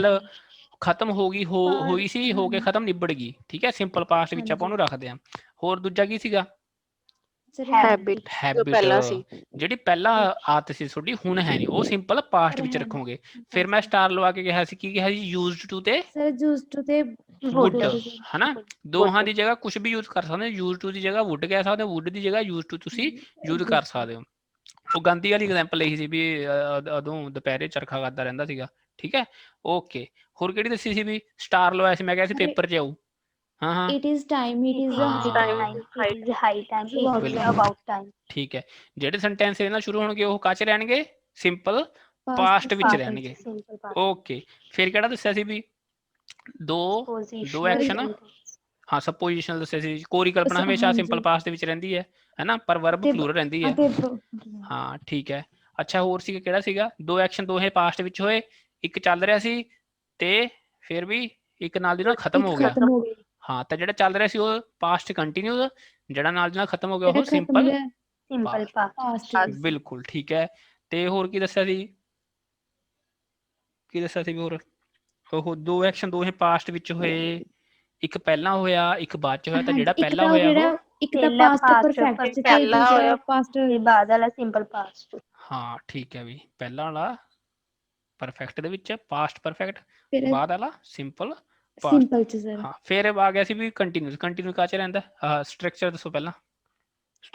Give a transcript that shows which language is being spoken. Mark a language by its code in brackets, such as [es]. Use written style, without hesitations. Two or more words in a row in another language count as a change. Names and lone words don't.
[pa] ਗੱਲ ਖਤਮ ਹੋ ਗਈ ਹੋਈ ਸੀ, ਹੋ ਕੇ ਹਾਂਜੀ। ਖਤਮ, ਨਿਬੜ ਗਈ, ਠੀਕ ਹੈ, [en] simple past [pa] ਵਿੱਚ ਆਪਾਂ ਉਹਨੂੰ ਰੱਖਦੇ ਹਾਂ। ਹੋਰ ਦੂਜਾ ਕੀ ਸੀਗਾ, ਸਰ ਹੈਬਿਟ ਜੋ ਹੈਬਿਟ, ਪਹਿਲਾਂ ਸੀ। ਜਿਹੜੀ ਪਹਿਲਾਂ ਆਦਤ ਸੀ ਤੁਹਾਡੀ, ਹੁਣ ਹੈ ਨਹੀਂ, ਉਹ [en] simple past [pa] ਵਿੱਚ ਰੱਖੋਗੇ। ਫਿਰ ਮੈਂ ਸਟਾਰ ਲਵਾ ਕੇ ਕਿਹਾ ਸੀ, ਕੀ ਕਿਹਾ ਸੀ, [en] used to [pa] ਤੇ ਸਰ [en] used to [pa] ਤੇ ਵੁੱਡ, would ਹਨਾ, ਦੋਹਾਂ ਦੀ ਜਗ੍ਹਾ ਕੁਝ ਵੀ ਯੂਜ਼ ਕਰ ਸਕਦੇ ਹੋ। [en] use to [pa] ਦੀ ਜਗ੍ਹਾ ਵੁੱਡ ਕਹਿ ਸਕਦੇ ਹੋ, ਵੁੱਡ ਦੀ ਜਗ੍ਹਾ [en] use to [pa] ਤੁਸੀਂ ਯੂਜ਼ ਕਰ ਸਕਦੇ ਹੋ। ਉਹ ਗਾਂਧੀ ਵਾਲੀ ਐਗਜ਼ਾਮਪਲ ਇਹੀ ਸੀ ਵੀ ਉਦੋਂ ਦੁਪਹਿਰੇ ਚਰਖਾ ਕਰਦਾ ਰਹਿੰਦਾ ਸੀਗਾ, ਠੀਕ ਹੈ, ਓਕੇ। ਹੋਰ ਕਿਹੜੀ ਦੱਸੀ ਸੀ ਵੀ, ਸਟਾਰ ਲਵਾਇਆ ਸੀ, ਮੈਂ ਕਿਹਾ ਸੀ ਪੇਪਰ 'ਚ ਆਊ, ਹਾਂ ਹਾਂ [en] it is time, it is [pa] ਹਾਂ [en] it is high time, it is [pa] ਬਿਲਕੁਲ [en] about time, [pa] ਠੀਕ ਹੈ। ਜਿਹੜੇ ਸੈਂਟੈਂਸ ਇਹਦੇ ਨਾਲ ਸ਼ੁਰੂ ਹੋਣਗੇ ਉਹ ਕਾਹਦੇ 'ਚ ਰਹਿਣਗੇ, ਸਿੰਪਲ past ਪਾਸਟ ਵਿੱਚ past ਰਹਿਣਗੇ, [en] simple past, [pa] ਓਕੇ। ਫਿਰ ਕਿਹੜਾ ਦੱਸਿਆ ਸੀ ਵੀ, ਦੋ positional ਐਕਸ਼ਨ, sentence, ਹਾਂ ਸਪੋਜੀਸ਼ਨਲ ਦੱਸਿਆ ਸੀ। ਕੋਰੀ ਕਲਪਨਾ ਹਮੇਸ਼ਾ [en] simple past [pa] ਦੇ ਵਿੱਚ ਰਹਿੰਦੀ ਹੈ ਨਾ, ਪਰ [en] verb plural [pa] ਰਹਿੰਦੀ ਹੈ, ਹਾਂ ਠੀਕ ਹੈ। ਅੱਛਾ ਹੋਰ ਸੀਗਾ, ਕਿਹੜਾ ਸੀਗਾ, ਦੋ ਐਕਸ਼ਨ ਦੋਹੇ ਪਾਸਟ ਵਿੱਚ ਹੋਏ, ਇੱਕ ਚੱਲ ਰਿਹਾ ਸੀ ਤੇ ਫਿਰ ਵੀ ਇੱਕ ਨਾਲ ਦੀ ਨਾਲ ਖਤਮ ਹੋ ਗਿਆ, ਖਤਮ ਹੋ ਗਈ, ਹਾਂ, ਤਾਂ ਜਿਹੜਾ ਚੱਲ ਰਿਹਾ ਸੀ ਉਹ [en] past continue, [pa] ਜਿਹੜਾ ਨਾਲ ਦੀ ਨਾਲ ਖਤਮ ਹੋ ਗਿਆ ਜਿਹੜਾ ਉਹ ਖਤਮ ਹੋ ਸਿੰਪਲ ਗਿਆ [en] simple past, [pa] past ਬਿਲਕੁਲ ਠੀਕ ਹੈ। ਤੇ ਹੋਰ ਕੀ ਦੱਸਿਆ ਸੀ, ਕੀ ਦੱਸਿਆ ਸੀ ਵੀ ਹੋਰ, ਉਹ ਦੋ ਐਕਸ਼ਨ ਦੋਹੇ ਪਾਸਟ ਵਿੱਚ ਹੋਏ, ਇੱਕ ਪਹਿਲਾਂ ਹੋਇਆ ਇੱਕ ਬਾਅਦ ਚ ਹੋਇਆ, ਤਾਂ ਜਿਹੜਾ ਹਾਂਜੀ। ਇੱਕ ਪਹਿਲਾਂ ਤਾਂ ਹੋਇਆ ਉਹ, ਜਿਹੜਾ ਇੱਕ ਤਾਂ ਪਹਿਲਾ past past perfect ਚ ਤੇ ਪਹਿਲਾ ਦੂਸਰਾ ਹੋਇਆ past ਤੇ ਬਾਅਦ ਵਾਲਾ [en] simple past, [pa] ਹਾਂ ਠੀਕ ਹੈ ਵੀ, ਪਹਿਲਾਂ ਵਾਲਾ ਪਰਫੈਕਟ ਦੇ ਵਿੱਚ [en] past perfect, [pa] ਫਿਰ ਬਾਅਦ ਵਾਲਾ [en] simple past, [pa] ਸਿੰਪਲ ਚ ਸਰ। ਹਾਂ। ਫਿਰ ਆ ਗਿਆ ਸੀ ਵੀ ਕੰਟੀਨਿਊ ਕਾਚ ਰਹਿੰਦਾ, ਸਟਰਕਚਰ ਦੱਸੋ ਪਹਿਲਾਂ, ਸਰ